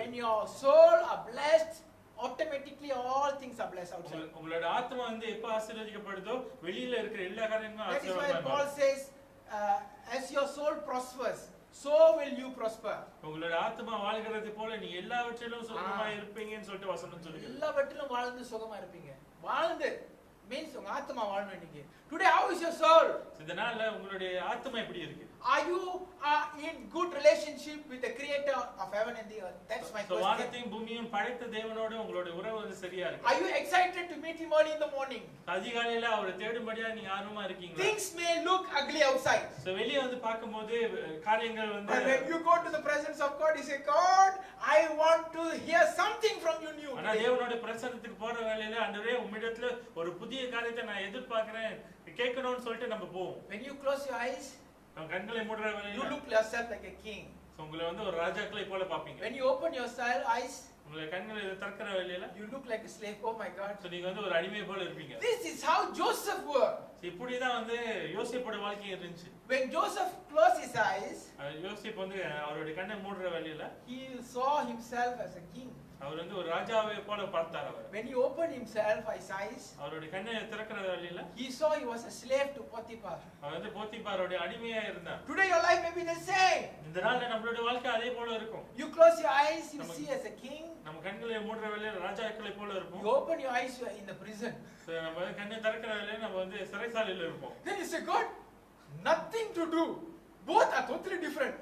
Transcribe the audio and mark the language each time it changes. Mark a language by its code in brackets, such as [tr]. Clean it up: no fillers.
[en] When your soul are blessed, automatically all things are blessed outside. [ta] உங்களுடைய ஆத்மா வந்து எப்ப ஆசீர்வதிக்கப்படுதோ வெளியில இருக்கிற எல்லா காரியங்களும் ஆசீர்வாதமா இருக்கும். [en] That is why Paul says as your soul prospers, so will you prosper. [ta] உங்களுடைய ஆத்மா வாழ்கிறது போல நீ எல்லாவற்றிலும் சுகமா இருப்பீங்கன்னு சொல்லிட்டு வசனம் சொல்லுது. எல்லாவற்றிலும் வாழ்ந்து சுகமா இருப்பீங்க. வாழ்ந்து means உங்க ஆத்மா வாழணும் இன்னைக்கு. [en] Today how is your soul? [ta] இதனால உங்களுடைய ஆத்மா எப்படி இருக்கு? [en] Are you in good relationship with the creator of heaven and the earth? That's my question. [ta] வானத்தையும் பூமியையும் படைத்த தேவனோட உங்களுடைய உறவு வந்து சரியா இருக்கு? [en] Are you excited to meet him early in the morning? [ta] அதிகாலையில அவரை தேடும்படியா நீங்க ஆர்வமா இருக்கீங்களா? [en] Things may look ugly outside. [ta] So வெளிய வந்து பாக்கும்போது காரியங்கள் வந்து [en] And when you go to the presence of God, you say, God, I want to hear something from you new. [ta] ஆனா தேவனோட பிரசன்னத்துக்கு போற வேளையில ஆண்டவரே உம்மிடத்துல ஒரு புதிய காரியத்தை நான் எதிர்பார்க்கிறேன் கேட்கணும்னு சொல்லிட்டு நம்ம போவோம். [en] When you close your eyes, [ta] கண்களை மூடுற வேளையில [en] you look yourself like a king. [ta] உங்களை வந்து ஒரு ராஜாக்களை போல பாப்பீங்க. [en] When you open your eyes, [ta] உங்க கண்களை திறக்கிற வேலையில [en] you look like a slave. Oh my God. [ta] நீங்க வந்து ஒரு அடிமை போல இருப்பீங்க. [en] This is how Joseph were. [ta] இப்படிதான் வந்து யோசேப்போட வாழ்க்கை இருந்துச்சு. [en] When Joseph closed his eyes, [ta] யோசேப் வந்து அவருடைய கண்ணை மூடுற வேலையில [en] he saw himself as a king. [ta] அவர் வந்து ஒரு ராஜாவை போல பார்த்தார் அவர். [en] When he opened himself his eyes, [ta] அவருடைய கண்ணை திறக்கிற வேளையில [en] he saw he was a slave to Potiphar. [ta] அவர் வந்து போத்திபாரோட அடிமையா இருந்தார். [en] Today your life may be the same. [ta] இந்த நாள்ல நம்மளுடைய வாழ்க்கை அதே போல இருக்கும். [en] You close your eyes, you see as a king. [ta] நம்ம கண்களை மூடுற வேளையில ராஜாக்களை போல இருப்போம். [en] You open your eyes, you are in the prison. [ta] நம்ம கண்ணை திறக்கிற வேளையில நம்ம வந்து சிறைசாலையில இருப்போம். [en] Then you say, God, nothing to do. Both are totally different.